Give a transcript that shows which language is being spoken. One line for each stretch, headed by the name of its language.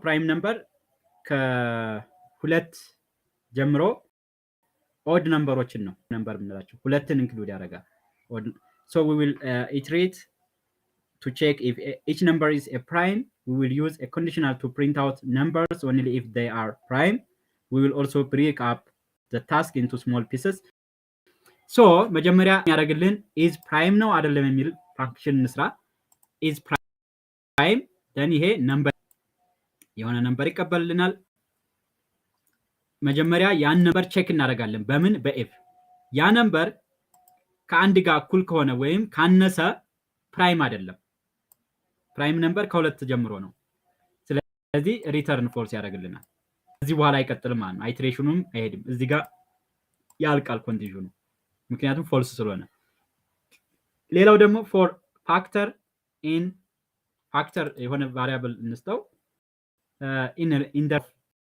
Amharic: ፕራይም ነምበር ከሁለት ጀምሮ ኦድ ነምበሮችን ነው ነምበር የምንላቸው። ሁለትን ኢንክሉድ ያደርጋል።
English: so we will iterate to check if each number is a prime. We will use a conditional to print out numbers only if they are prime. We will also break up the task into small pieces.
Amharic: so መጀመሪያ ያደርግልን is prime ነው አይደለም የሚል ፋንክሽን እንስራ። is prime then ይሄ ነምበር የሆነ ነምበር ይቀበልልናል። መጀመሪያ ያን ነምበር ቼክ እናደርጋለን። በምን? በኤፍ። ያ ነምበር ከአንድ ጋር እኩል ከሆነ ወይም ካነሰ ፕራይም አይደለም። ፕራይም ነምበር ከሁለት ጀምሮ ነው። ስለዚህ ሪተርን ፎልስ ያደርግልናል። እዚህ በኋላ አይቀጥልም ማለት ነው። አይትሬሽኑም አይሄድም። እዚህ ጋር ያልቃል ኮንዲሽኑ፣ ምክንያቱም ፎልስ ስለሆነ። ሌላው ደግሞ ፎር ፋክተር ኢን ፋክተር የሆነ ቫሪያብል እንስተው ኢን